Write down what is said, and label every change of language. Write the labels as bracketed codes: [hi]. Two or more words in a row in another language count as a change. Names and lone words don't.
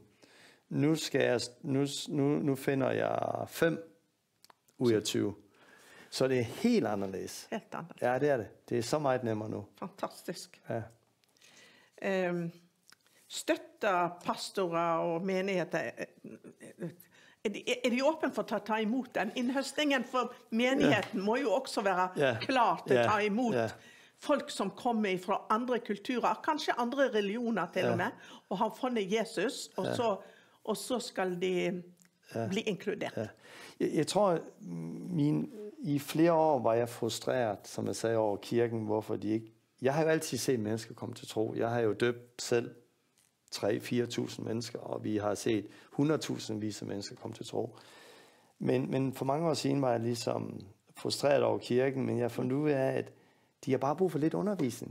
[da] Nu finder jeg 5 ud af 20. Så det er helt anderledes. Helt anderledes. Ja, det er det. Det er så meget nemmere nu. Fantastisk. Ja. [no] Støtter pastorer og menigheter, er de åbne for at ta imot den innhøstningen? For menigheten må jo også være klar til at ta imot folk som kommer fra andre kulturer, kanskje andre religioner til og med, og har fundet Jesus, og så skal de bli inkluderet. [da] Jeg tror, i flere år var jeg frustreret, som jeg sagde, over kirken, hvorfor de ikke... Jeg har jo altid set mennesker komme til tro. Jeg har jo døbt selv 3-4.000 mennesker, og vi har set 100.000 vis af mennesker komme til tro. Men for mange år siden var jeg ligesom frustreret over kirken, men jeg fandt ud af, at de har bare brug for lidt undervisning.